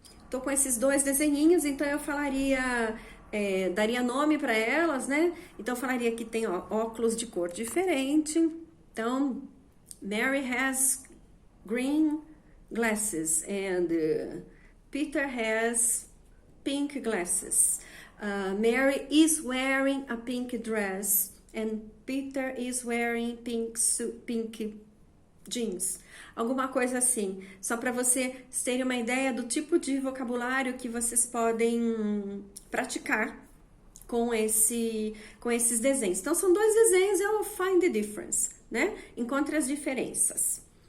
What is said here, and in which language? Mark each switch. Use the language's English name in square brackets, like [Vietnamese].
[Portuguese] Tô com esses 2 desenhinhos, então eu falaria... daria nome para elas, né? Então, eu falaria que tem óculos de cor diferente. Então, [English] Mary has green glasses and Peter has pink glasses. Mary is wearing a pink dress and Peter is wearing pink jeans. [Portuguese] Alguma coisa assim, só para vocês terem uma ideia do tipo de vocabulário que vocês podem praticar com esses desenhos. Então, são 2 desenhos, eu [English] find the difference, [Portuguese] né? Encontre as diferenças.